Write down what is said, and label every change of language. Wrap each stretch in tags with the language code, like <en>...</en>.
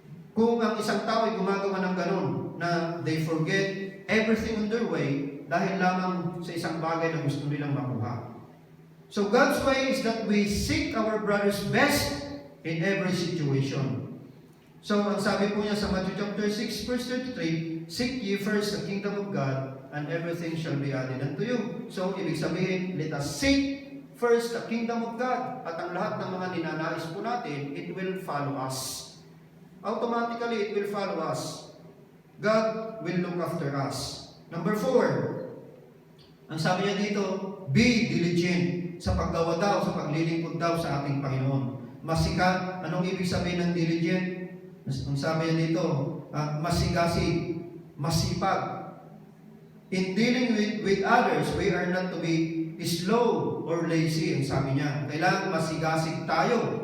<tl>Kung ang isang tao ay gumagawa ng ganun, na</tl> <en>they forget everything on their way</en> <tl>dahil lamang sa isang bagay na gusto nilang makuha.</tl> <en>So God's way is that we seek our brother's best in every situation. So</en> <tl>ang sabi po niya sa</tl> <en>Matthew chapter 6 verse 33, seek ye first the kingdom of God and everything shall be added unto you. So</en> <tl>ibig sabihin,</tl> <en>let us seek first the kingdom of God</en> <tl>at ang lahat ng mga ninanais po natin,</tl> <en>it will follow us. Automatically, it will follow us. God will look after us.</en> <tl>Number 4, ang sabi niya dito,</tl> <en>be diligent</en> <tl>sa paggawa daw, sa paglilingkod daw sa ating Panginoon. Masikat, anong ibig sabihin ng diligent? Ang sabi niya dito, masigasig, masipag.</tl> <en>In dealing with others, we are not to be slow or lazy.</en> <tl>Ang sabi niya, kailangan masigasig tayo.</tl>